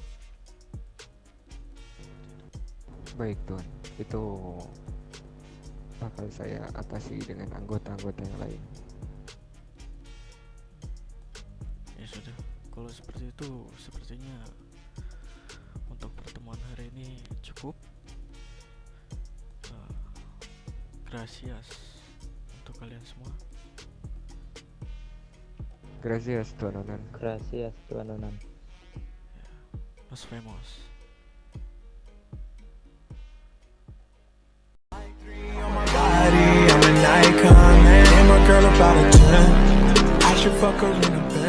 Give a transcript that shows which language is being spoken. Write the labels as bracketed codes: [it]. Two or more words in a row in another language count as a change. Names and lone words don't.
[id] Baik tuan, itu bakal saya atasi dengan anggota-anggota yang lain. Ya sudah, kalau seperti itu sepertinya untuk pertemuan hari ini cukup. Gracias untuk kalian semua. Gracias tuan Onan. Gracias tuan Onan. [es] Ya, nos vemos. [en] I'm an icon, man. I'm a girl about a 10. I should fuck her in a